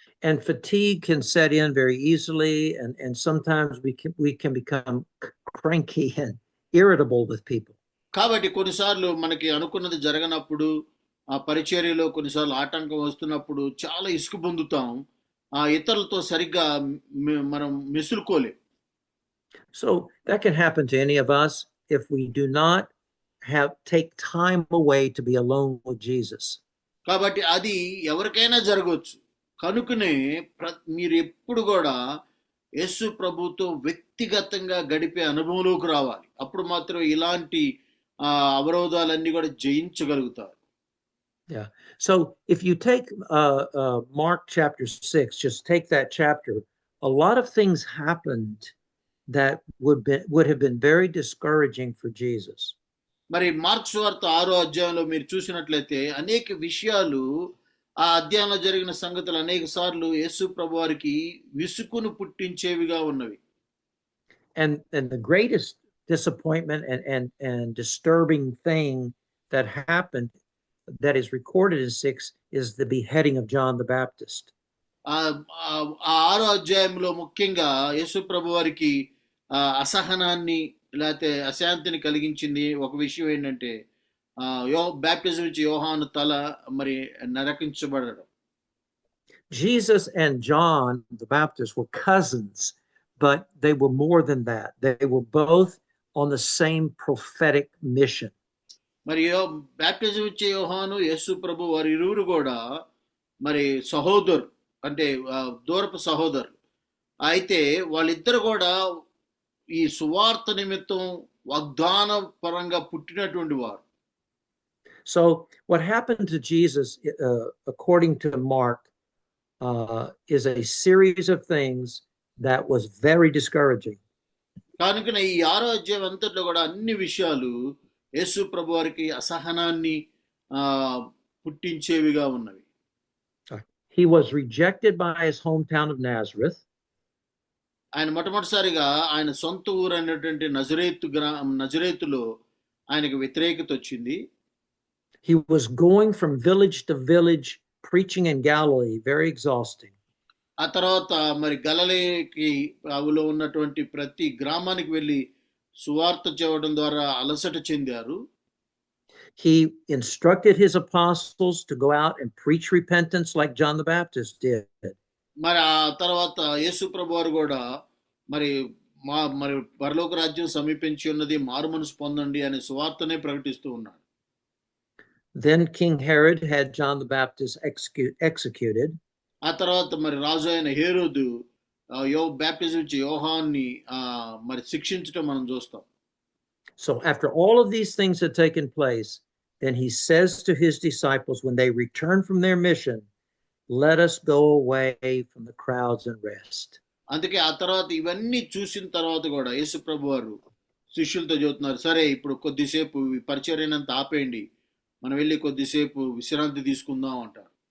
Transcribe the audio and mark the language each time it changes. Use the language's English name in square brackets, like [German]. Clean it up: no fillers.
[English] And fatigue can set in very easily, and sometimes we can become cranky and irritable with people. [Telugu] కాబట్టి కొన్నిసార్లు మనకి అనుకున్నది జరగనప్పుడు ఆ పరిచర్యలో కొన్నిసార్లు ఆటంకం వస్తున్నప్పుడు చాలా ఇసుకు పొందుతాం, ఇతరులతో సరిగ్గా మనం మెసులుకోలేం. [English] So that can happen to any of us if we do not take time away to be alone with Jesus. [Telugu] కాబట్టి అది ఎవరికైనా జరగవచ్చు. కనుకనే మీరు ఎప్పుడు కూడా యేసు ప్రభుతో వ్యక్తిగతంగా గడిపే అనుభవంలోకి రావాలి. అప్పుడు మాత్రం ఇలాంటి అవరోధాలన్నీ కూడా జయించగలుగుతారు. Yeah. [English] So if you take Mark chapter 6, just take that chapter, a lot of things happened that would have been very discouraging for Jesus. [Telugu] మరి మార్కు సువార్త 6వ అధ్యాయంలో మీరు చూసినట్లయితే అనేక విషయాలు ఆ అధ్యాయంలో జరిగిన సంగతులు అనేక సార్లు యేసు ప్రభు వారికి విసుకును పుట్టించేవిగా ఉన్నవి. [English] And the greatest disappointment and disturbing thing that happened that is recorded in 6 is the beheading of John the Baptist. [Telugu] 6వ అధ్యాయంలో ముఖ్యంగా యేసు ప్రభు వారికి అసహనాన్ని లేకపోతే అశాంతిని కలిగించింది ఒక విషయం ఏంటంటే బ్యాప్టిజం ఇచ్చి యోహాను తల మరి నరకించబడడం. [English] Jesus and John the Baptist were cousins, but they were more than that. They were both on the same prophetic mission. [Telugu] మరి బ్యాప్టిజం ఇచ్చే యోహాను యేసు ప్రభు వారి ఇరువురు కూడా మరి సహోదరు అంటే దూరపు సహోదరులు. అయితే వాళ్ళిద్దరు కూడా ఈ సువార్త నిమిత్తం వాగ్దాన పరంగా పుట్టినటువంటి వారు. [English] So what happened to Jesus, according to Mark, is a series of things that was very discouraging. [Telugu] కనుకనే ఈ 6వ అధ్యాయం అంతట్లో కూడా అన్ని విషయాలు యేసు ప్రభు వారికి అసహనాన్ని పుట్టించేవిగా ఉన్నవి. [English] He was rejected by his hometown of Nazareth. [Telugu] ఆయన మొట్టమొదటిసారిగా ఆయన సొంత ఊరు అయినటువంటి నజరేతులో ఆయనకు వ్యతిరేకత వచ్చింది. [English] He was going from village to village preaching in Galilee, very exhausting. [Telugu] ఆ తర్వాత మరి గలిలయకి అవిలో ఉన్నటువంటి ప్రతి గ్రామానికి వెళ్ళి సువార్త చెప్పడం ద్వారా అలసట చెందారు. [English] He instructed his apostles to go out and preach repentance like John the Baptist did. [Telugu] మరి ఆ తర్వాత యేసు ప్రభు వారు కూడా మరి పరలోక రాజ్యం సమీపించి ఉన్నది, మారు మనసు పొందండి అనే సువార్తనే ప్రకటిస్తూ ఉన్నాడు. [English] Then King Herod had John the Baptist executed. [Telugu] ఆ తర్వాత మరి రాజు అయిన హేరోదు బాప్టిజం ఇచ్చే యోహాన్ని మరి శిక్షించడం మనం చూస్తాం. [English] So after all of these things had taken place, then he says to his disciples when they return from their mission, let us go away from the crowds and rest. [Telugu] అందుకే ఆ తర్వాత ఇవన్నీ చూసిన తర్వాత కూడా యేసు ప్రభు వారు శిష్యులతో చెబుతున్నారు, సరే ఇప్పుడు కొద్దిసేపు పరిచర్యనంత ఆపేయండి, మనం వెళ్ళి కొద్దిసేపు విశ్రాంతి తీసుకుందాం అంటారు.